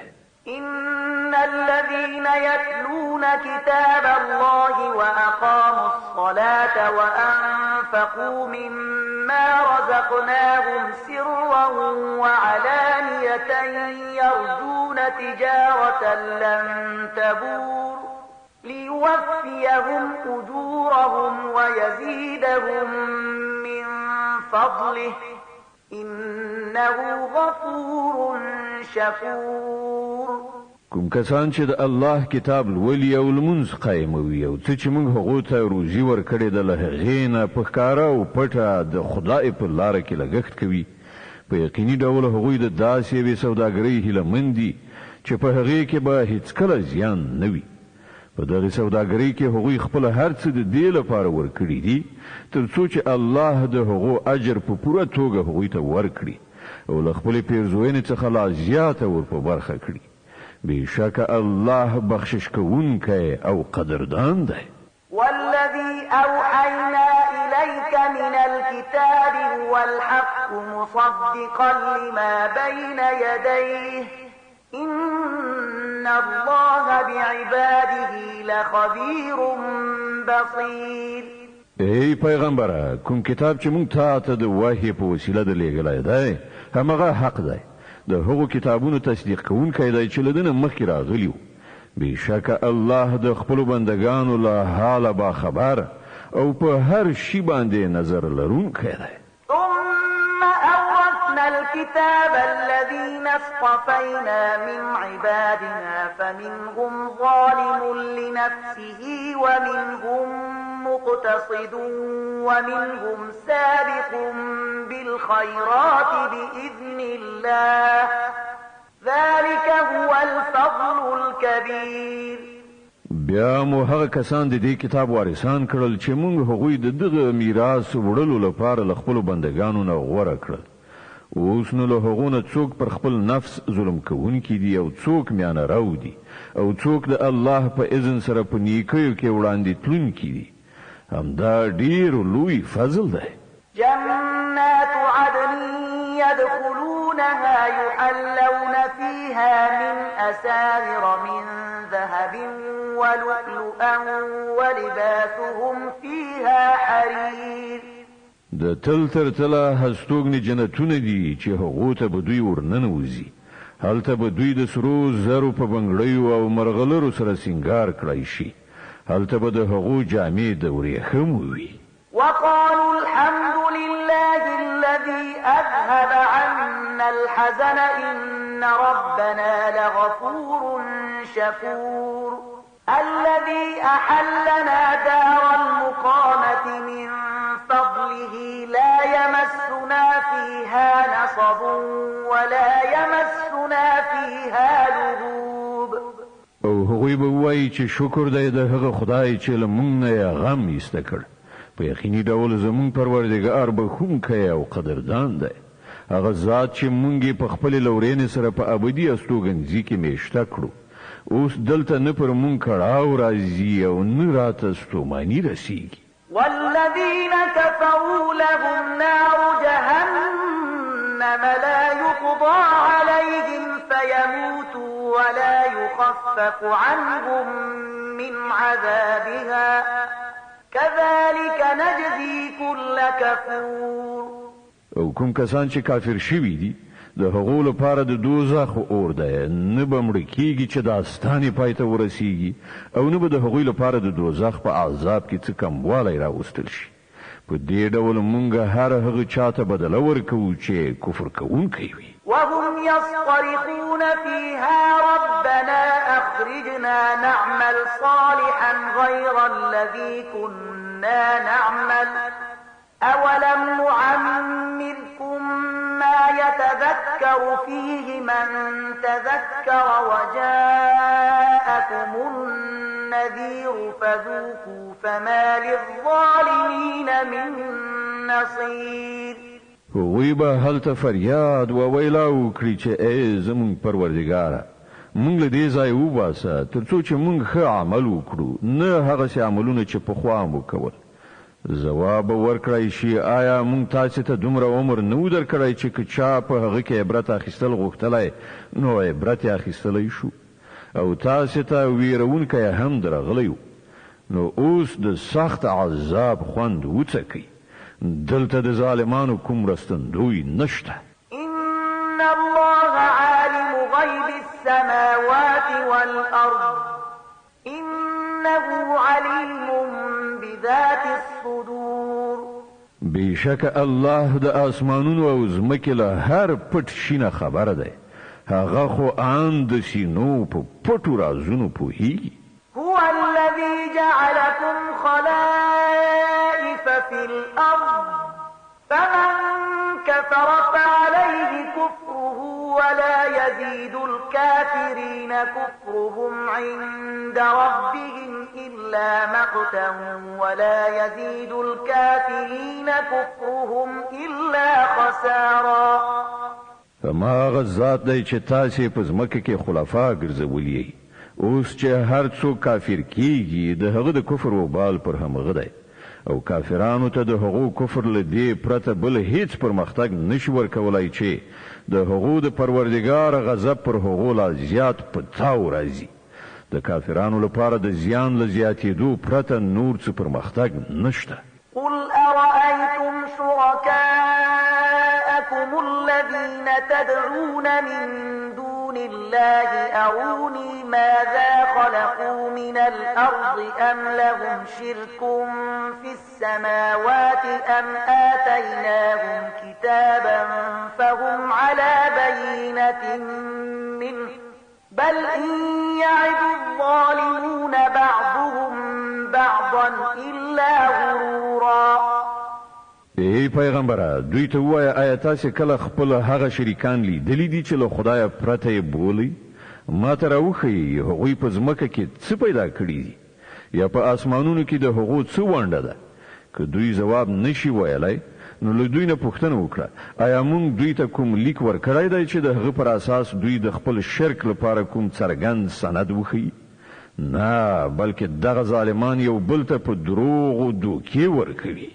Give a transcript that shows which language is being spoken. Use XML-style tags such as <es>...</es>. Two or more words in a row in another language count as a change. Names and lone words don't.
<ar>إن الذين يتلون كتاب الله وأقاموا الصلاة وأنفقوا مما رزقناهم سرا وعلانية يرجون تجارة لن تبور ليوفيهم أجورهم ويزيدهم من فضله إنه غفور شكور</ar> <ps>کوم کسان چې د الله کتاب لولي او لمونځ قایموي او څه چې موږ هغو ته روزي ورکړې ده له هغې نه په ښکاره او پټه د خدای په لاره کې لګښت کوي په یقیني ډول هغوی د داسې یوې سوداګرۍ هیلهمند دي چې په هغې کې به هیڅکله زیان نه وي په دغې سوداګرۍ کې هغوی خپل هر څه د دې لپاره ورکړي دي تر څو چې الله د هغو اجر په پوره توګه هغوی ته ورکړي او له خپلې پیرزوینې څخه لا زیاته ور په برخه کړي بشك الله بخشش كونك أو قدردان ده</ps> <ar>والذي أوحينا إليك من الكتاب هو الحق مصدقا لما بين يديه إن الله بعباده لخبير بصير</ar> <ps>ای پیغمبره کوم کتاب چې مونږ ته د وحی په وسیله د لېږلی دی همغه حق دی د هغو کتابونو تصدیق کوونکی دی چې له دنه مخکې راغلي وو بېشکه الله د خپلو بندګانو له حاله باخبر او په هر شي باندې نظر لرونکی دی</ps> <ar>ثم أورثنا الكتاب الذين اصطفينا من عبادنا فمنهم ظالم لنفسه ومنهم مقتصد ومنهم سابق بالخيرات بإذن الله ذلك هو الفضل الكبير</ar> <ps>بیا مو هغه کسان د دې کتاب وارثان کړل چې موږ هغوی د دغه میراث وړلو لپاره له خپلو بندګانو نه غوره کړل اوس نو له هغو نه څوک پر خپل نفس ظلم کوونکي دي او څوک میانه راو دي او څوک د الله په اذن سره په نیکیو کې وړاندې تلونکي دي. همدا ډیر لوی فضل دی.</ps> <ar>جنات عدن يدخلونها يحلون فيها من أساور من ذهب ولؤلؤا ولباسهم فيها حرير.</ar> <ps>د تل تر تله هستوګنې جنتونه دي چې هغو ته به دوی ورننوځي. هلته به دوی د سرو زرو په بنګړیو او مرغلرو سره سینګار کړی شي. هلته به د هغو جامې د ورېښمو وي.</ps> <ar>وقالوا الحمد لله الذي أذهب عنا الحزن إن ربنا لغفور شكور. الذي أحلنا دار المقامة من فضله لا يمسنا فيها نصب ولا يمسنا فيها لغوب.</ar> <ps>او هغوی به وایي چې شکر دی د هغه خدای چې له موږ نه یې غم ایسته کړ. په یقیني ډول زمون پروردګار بخښونکی او قدردان دی. هغه ذات چې مونږ په خپل لورینې سره په ابدي استوګنځي کې میشته کړو. اوس دلته نه پر مونږ کړهو راځي او نه راته ستوماني رسیږي.</ps> <ar>والذين كفروا لهم نار جهنم لا يقضى عليهم فيموتوا ولا يخفف عنهم من عذابها كذلك نجزي كل كفور.</ar> <ps>او کوم کسان چې کافر شوي دي د هغو لپاره د دوزخ اور دی. نه به مړه کیږي چې داستانې پای ته ورسیږي او نه به د هغوی لپاره د دوزخ په عذاب کې څه کموالی راوستل شي. په دې ډول مونږ هر هغه چاته بدله ورکوو چې کفر کوونکی وي.</ps> <ar>وهم يصطرخون فيها ربنا أخرجنا نعمل صالحا غير الذي كنا نعمل أولم نعمركم ما يتذكر فيه من تذكر وجاءكم النذير فذوقوا فما للظالمين من نصير.</ar> <ps>هغوی به هلته فریاد و ویلا وکړي چې ای زمونږ پروردګاره مونږ له دې ځای وباسه تر څو چې مونږ ښه عمل وکړو نه هغسې عملونه چې پخوا مو کول. ځواب ورکړی شي آیا مونږ تاسې ته دومره عمر نه و درکړی چې که چا په هغه کې عبرت اخیستل غوښتلی نو عبرت یې اخیستلی شو او تاسې ته ویرونکی هم درغلی و. نو اوس د سخت عذاب خوند وڅکئ. دلته د ظالمانو کوم رستندوی نشته.</ps> <ar>إن الله عالم غيب السماوات والأرض إنه عليم بذات الصدور.</ar> <ps>بشک الله د اسمانونو او ځمکې له هر پټ شینه خبره دی. هغه خو ان د سینو په پټو رازونو پوهیږي.</ps> <ar>هو الذي جعلكم خلائف في الأرض فمن كفر فعليه كفره ولا يزيد الكافرين كفرهم عند ربهم إلا مقتا ولا يزيد الكافرين كفرهم إلا خسارا.</ar> <ps>فما غزات دی چې تاسې په ځمکه کې خلفا ګرځولي. اوس چې هر څوک کافر کیږي د هغه د کفر وبال پر همغه دی او کافرانو ته د هغو کفر له دې پرته بل هیڅ پرمختګ نشي ورکولای چې د هغو د پروردګار غضب پر هغو لا زیات په تاو راځي. د کافرانو لپاره د زیان له زیاتېدو پرته نور څه پرمختګ نشته.</ps> <ar>قل أرأيتم شركاءكم الذين تدعون من دون الله أروني ماذا خلقوا من الأرض أم لهم شرك في السماوات أم آتيناهم كتابا فهم على بينة منه بل إن يعد الظالمون بعضهم بعضا إلا غرورا.</ar> <ps>ای پیغمبره دوی ته وایه آیا تاسې کله خپل هغه شریکان لیدلی دي چې له خدایه پرته یې بولئ؟ ما ته راوښیي هغوی په ځمکه کې څه پیدا کړي دي یا په اسمانونو کې د هغو څه ونډه ده. که دوی ځواب نشي ویلی نو له دوی نه پوښتنه وکړه آیا موږ دوی ته کوم لیک ورکړی دی چې د هغه پر اساس دوی د خپل شرک لپاره کوم څرګند سند وښیي نه بلکې دغه ظالمان یو بل ته په دروغ او دوکې ورکوي</ps>